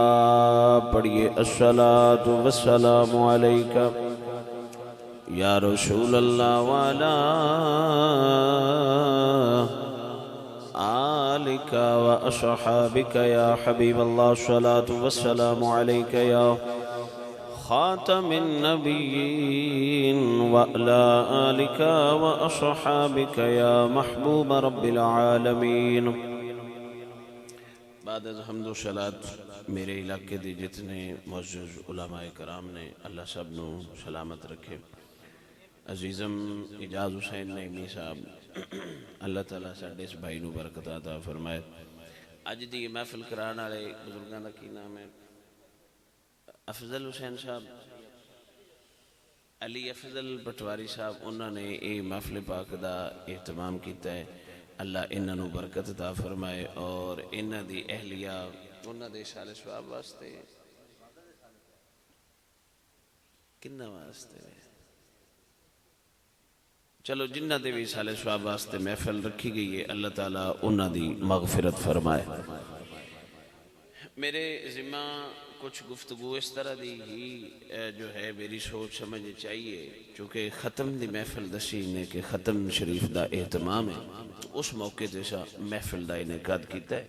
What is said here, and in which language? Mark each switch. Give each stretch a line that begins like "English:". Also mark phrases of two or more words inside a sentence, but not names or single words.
Arabic: پڑھیے الصلاة والسلام عليك یا رسول اللہ وعلى آلك وأصحابك يا حبيب الله. الصلاة والسلام عليك يا خاتم النبيين وعلى آلك وأصحابك يا محبوب رب العالمين.
Persian: بعد از حمد و صلات
Punjabi: میرے علاقے دی جتنے معزز علماء کرام نے اللہ سب نو سلامت رکھے. عزیزم اجاز حسین نعیمی صاحب اللہ تعالیٰ ساڈے اس بھائی نو برکت عطا فرمائے. اج دی محفل کران والے بزرگاں دا کی نام ہے؟ افضل حسین صاحب، علی افضل پٹواری صاحب. انہوں نے یہ محفل پاک دا اہتمام کیتا ہے. اللہ انہاں نو برکت عطا فرمائے اور انہاں دی اہلیہ انہاں دے سال ثواب واسطے کنا واسطے چلو جنہ دے بھی سال ثواب واسطے محفل رکھی گئی ہے اللہ تعالیٰ انہاں دی مغفرت فرمائے. میرے ذمہ کچھ گفتگو اس طرح دی ہی جو ہے میری سوچ سمجھ چاہیے چونکہ ختم دی محفل دسی نے کہ ختم شریف دا اہتمام ہے تو اس موقع جیسا محفل دا انعقاد کیتا ہے.